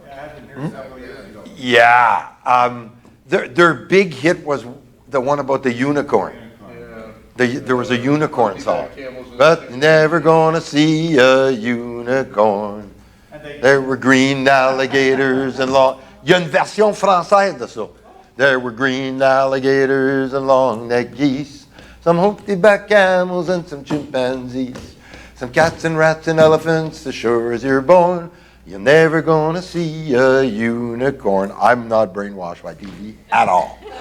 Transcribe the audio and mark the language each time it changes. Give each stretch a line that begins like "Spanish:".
English: Yeah, I had them here several years ago. Yeah. Their big hit was the one about the unicorn. Yeah. There was a unicorn song. Camels in But the- you're never gonna see a unicorn. There were green alligators and long...
French: Il y a une version française de ça.
English: There were green alligators and long-necked geese, some humpty-back camels and some chimpanzees, some cats and rats and elephants, as sure as you're born. You're never gonna see a unicorn. I'm not brainwashed by TV at all.